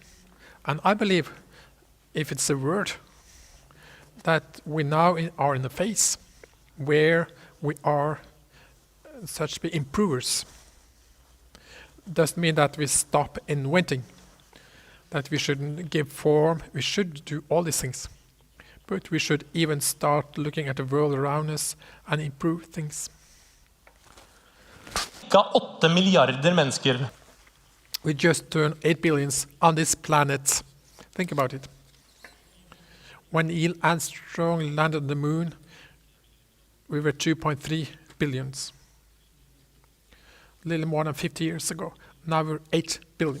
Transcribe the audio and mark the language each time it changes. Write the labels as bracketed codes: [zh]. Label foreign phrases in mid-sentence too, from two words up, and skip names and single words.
[en] And I believe, if it's a word, that we now are in a phase where we are such to be improvers. Doesn't mean that we stop inventing, that we shouldn't give form, we should do all these things. But we should even start looking at the world around us and improve things. [no] Ca 8 milliarder mennesker. [en] We just turned 8 billion on this planet. Think about it. When Neil Armstrong landed on the moon, we were 2.3 billion. A little more than 50 years ago. Now we're 8 billion.